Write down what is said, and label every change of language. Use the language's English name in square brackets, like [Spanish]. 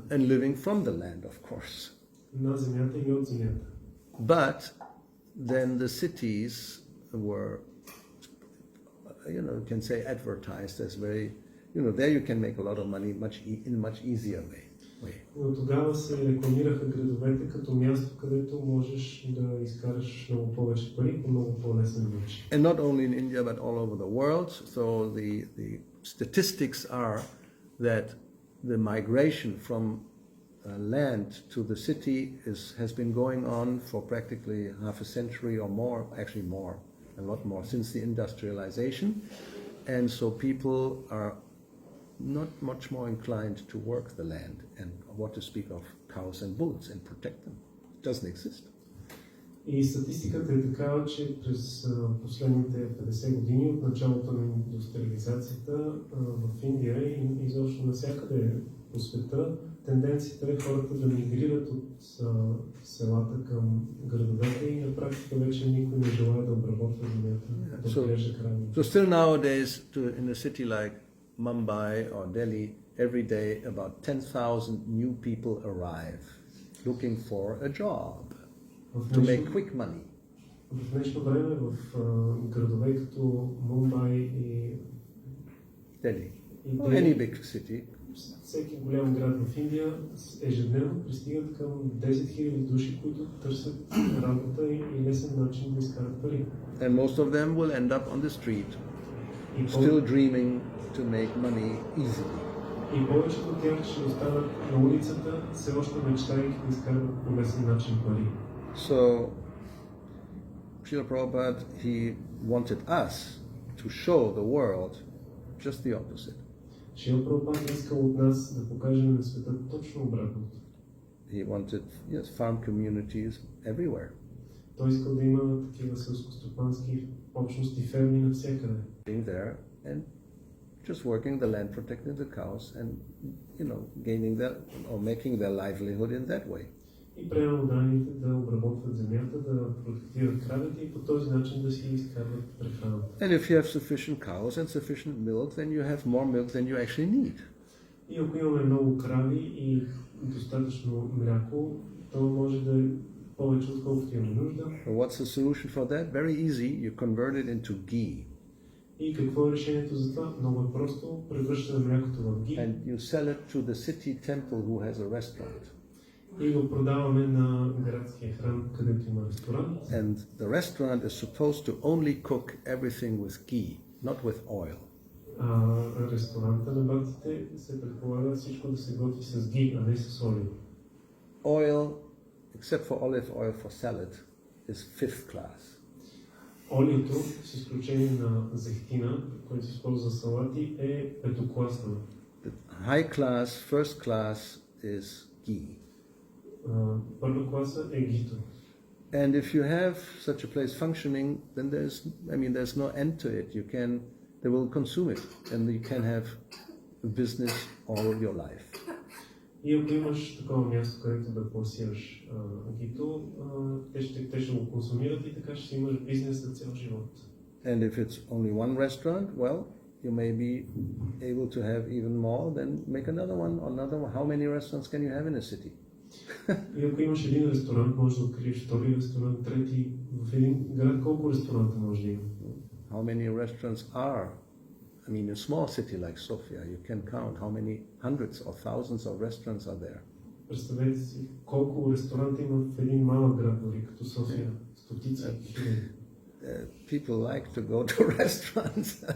[English] And living from the land, of course. [Bulgarian] На земята и от земята. [English] But then the cities were, you can say, advertised as very, there you can make a lot of money in a much easier way. [Bulgarian] Но тогава се рекламираха градовете като място, където можеш да изкараш много повече пари по много по-лесен начин. [English] And not only in India but all over the world. So the statistics are that the migration from land to the city has been going on for practically half a century or more, actually more, a lot more, since the industrialization. And so people are not much more inclined to work the land, and what to speak of cows and bulls and protect them. It doesn't exist. [Bulgarian] И статистиката е такава, че през последните 50 години от началото на индустриализацията в Индия и изобщо навсякъде по света, тенденцията е хората да мигрират от селата към градовете и на практика вече никой не желая да обработва земята, да отглежда крави. [English] So still nowadays, in a city like Mumbai or Delhi, every day about 10,000 new people arrive looking for a job to make quick money. [Bulgarian] В днешно време в градове като Мумбай и [English] Delhi, or any big city, [Bulgarian] всеки голям град в Индия ежедневно пристигат към 10 000 души, които търсят работа и лесен начин да изкарат пари. [English] And most of them will end up on the street, still dreaming to make money easily. [Bulgarian] И повечето от тях ще останат на улицата, все още мечтайки да изкарват по лесен начин пари. [English] So, Srila Prabhupada, he wanted us to show the world just the opposite. [Bulgarian] Шрила Прабхупада искал от нас да покажем на света точно обратното. [English] He wanted, farm communities everywhere. [Bulgarian] Той искал да има такива селскостопански общности, ферми навсякъде. [English] Being there and just working the land, protecting the cows, and gaining their or making their livelihood in that way. [Bulgarian] И преработаните да обработват земята, да протектират кравите и по този начин да си изкарват прехраната. [English] And if you have sufficient cows and sufficient milk, then you have more milk than you actually need. [Bulgarian] И ако имаме много крави и достатъчно мляко, то може да е повече отколкото имаме нужда. [English] What's the solution for that? Very easy. You convert it into ghee. [Bulgarian] И какво е решението за това? Много е просто. Превръщаме млякото в ги. [English] And you sell it to the city temple who has a restaurant. [Bulgarian] И го продаваме на градския храм, където има ресторант. [English] And the restaurant is supposed to only cook everything with ghee, not with oil. [Bulgarian] Ресторанта на бактите се предполага всичко да се готви с ги, а не с олио. [English] Oil, except for olive oil for salad, is fifth class. [Bulgarian] Олиото, с изключение на зехтина, който се използва за салати, е петокласно. [English] The high class, first class is ghee. [Bulgarian] Първа класа е гито. [English] And if you have such a place functioning, then there's no end to it. They will consume it, and you can have a business all your life. [Bulgarian] И ако имаш такова място, където да пласираш гито, те ще го консумират и така ще имаш бизнес за цял живот. [English] And if it's only one restaurant, well, you may be able to have even more, then make another one. How many restaurants can you have in a city? [Bulgarian] И ако имаш един ресторант, можеш да откриеш втори ресторант, трети. В един град колко ресторанта може да има? [English] How many restaurants are? I mean, a small city like Sofia, you can count how many hundreds or thousands of restaurants are there. [Bulgarian] Представете си колко ресторанта има в един малък град, дори като София. Стотици хиляди. [English] People like to go to restaurants.